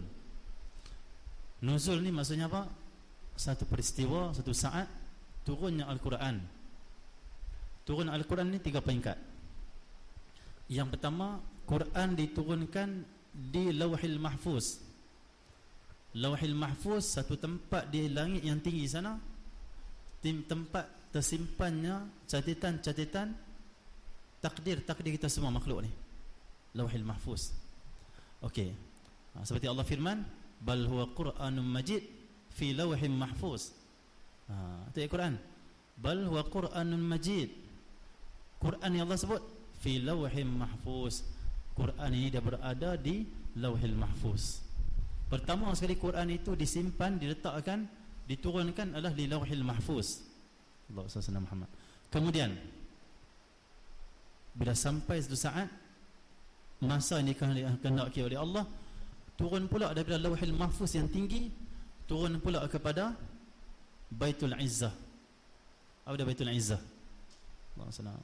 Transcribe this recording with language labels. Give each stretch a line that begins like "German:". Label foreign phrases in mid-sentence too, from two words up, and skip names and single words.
Malay: Nuzul ni maksudnya apa? Satu peristiwa, satu saat turunnya Al-Quran. Turun Al-Quran ni 3 peringkat. Yang pertama, Quran diturunkan di Lauhil Mahfuz. Lauhil Mahfuz, satu tempat di langit yang tinggi sana, tempat tersimpannya catatan-catatan takdir kita semua makhluk ni. Lauhil Mahfuz. Okey. Seperti Allah firman,
Arabic: bal huwa Qur'anun Majid fi lauhin mahfuz.
Malay: Itu ayat Quran.
Arabic: Bal huwa Qur'anun Majid.
Malay: Quran yang Allah sebut
Arabic: fi lauhin mahfuz.
Malay: Quran ini dia berada di Lauhil Mahfuz. Pertama sekali Quran itu disimpan, diletakkan, diturunkan adalah di Lauhil Mahfuz. Allah SWT Muhammad. Kemudian bila sampai satu saat masa yang dikehendaki oleh Allah, turun pula daripada Lauhil Mahfuz yang tinggi, turun pula kepada Baitul Izzah. Apa dia Baitul Izzah? Allah SWT.